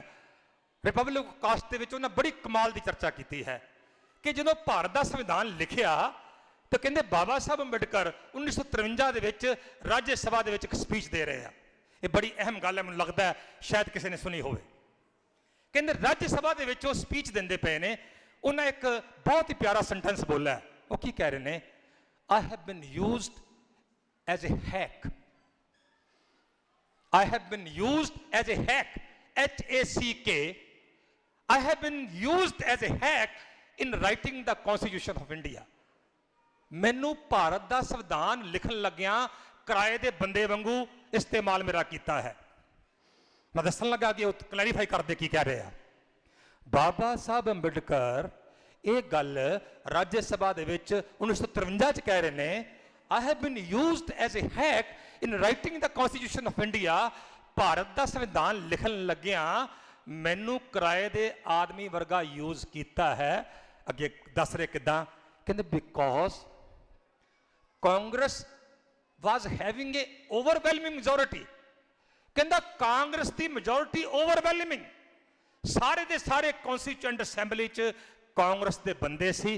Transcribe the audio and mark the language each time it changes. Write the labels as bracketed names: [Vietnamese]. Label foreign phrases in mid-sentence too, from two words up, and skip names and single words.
[Punjabi] ਰਿਪਬਲਿਕ ਆਫ ਕਾਸਟ ਦੇ ਵਿੱਚ ਉਹਨਾਂ ਬੜੀ ਕਮਾਲ ਦੀ ਚਰਚਾ ਕੀਤੀ ਹੈ ਕਿ ਜਦੋਂ ਭਾਰਤ ਦਾ ਸੰਵਿਧਾਨ ਲਿਖਿਆ ਤਾਂ ਕਹਿੰਦੇ ਬਾਬਾ ਸਾਹਿਬ ਅੰਬੇਡਕਰ 1953 ਦੇ ਵਿੱਚ ਰਾਜ ਸਭਾ ਦੇ ਵਿੱਚ ਇੱਕ ਸਪੀਚ ਦੇ ਰਹੇ ਆ। ਇਹ ਬੜੀ ਅਹਿਮ ਗੱਲ ਹੈ, ਮੈਨੂੰ ਲੱਗਦਾ ਹੈ ਸ਼ਾਇਦ ਕਿਸੇ ਨੇ ਸੁਣੀ ਹੋਵੇ। ਕਹਿੰਦੇ ਰਾਜ ਸਭਾ ਦੇ ਵਿੱਚ ਉਹ ਸਪੀਚ ਦਿੰਦੇ ਪਏ ਨੇ, ਉਹਨਾਂ ਇੱਕ ਬਹੁਤ ਹੀ ਪਿਆਰਾ ਸੈਂਟੈਂਸ ਬੋਲਿਆ। ਉਹ ਕੀ ਕਹਿ ਰਹੇ ਨੇ? [English] I have been used as a hack. I have been used as a hack, H-A-C-K. I have been used as a hack in writing the Constitution of India. [Punjabi] ਮੈਨੂੰ ਭਾਰਤ ਦਾ ਸੰਵਿਧਾਨ ਲਿਖਣ ਲੱਗਿਆਂ ਕਿਰਾਏ ਦੇ ਬੰਦੇ ਵਾਂਗੂ ਇਸਤੇਮਾਲ ਮੇਰਾ ਕੀਤਾ ਹੈ। ਮੈਂ ਦੱਸਣ ਲੱਗਾ ਕਿ ਉਹ ਕਲੈਰੀਫਾਈ ਕਰਦੇ ਕੀ ਕਹਿ ਰਹੇ ਆ। ਬਾਬਾ ਸਾਹਿਬ ਅੰਬੇਡਕਰ ਇਹ ਗੱਲ ਰਾਜ ਸਭਾ ਦੇ ਵਿੱਚ 1953 ਚ ਕਹਿ ਰਹੇ ਨੇ, [English] I have been used as a hack in writing the Constitution of India. [Punjabi] ਭਾਰਤ ਦਾ ਸੰਵਿਧਾਨ ਲਿਖਣ ਲੱਗਿਆਂ ਮੈਨੂੰ ਕਿਰਾਏ ਦੇ ਆਦਮੀ ਵਰਗਾ ਯੂਜ਼ ਕੀਤਾ ਹੈ। ਅੱਗੇ ਦੱਸ ਰਹੇ ਕਿਦਾਂ, ਕਹਿੰਦੇ [English] because Congress was having a overwhelming majority. [Punjabi] ਕਹਿੰਦਾ ਕਾਂਗਰਸ ਦੀ [English] majority overwhelming, [Punjabi] ਸਾਰੇ ਦੇ ਸਾਰੇ ਕੌਂਸਟੀਚੂਐਂਟ ਅਸੈਂਬਲੀ 'ਚ ਕਾਂਗਰਸ ਦੇ ਬੰਦੇ ਸੀ।